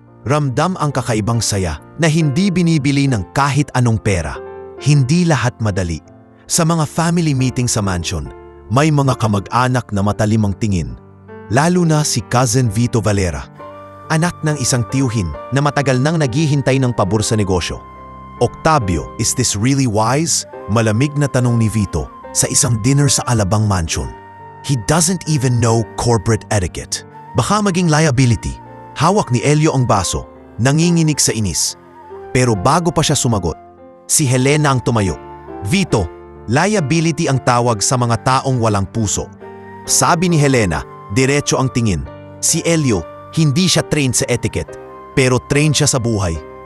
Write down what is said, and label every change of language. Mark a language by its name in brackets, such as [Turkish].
[Filipino] Ramdam ang kakaibang saya na hindi binibili ng kahit anong pera. Hindi lahat madali. Sa mga family meeting sa mansion, may mga kamag-anak na matalimang tingin. Lalo na si Cousin Vito Valera, anak ng isang tiyuhin na matagal nang naghihintay ng pabor sa negosyo. [English] Octavio, is this really wise? [Filipino] Malamig na tanong ni Vito sa isang dinner sa Alabang Mansion. [English] He doesn't even know corporate etiquette. [Filipino] Baka maging liability. Hawak ni Elio ang baso, nanginginig sa inis. Pero bago pa siya sumagot, si Helena ang tumayo. Vito, liability ang tawag sa mga taong walang puso. Sabi ni Helena, diretso ang tingin. Si Elio, hindi siya trained sa etiquette, pero trained siya sa buhay.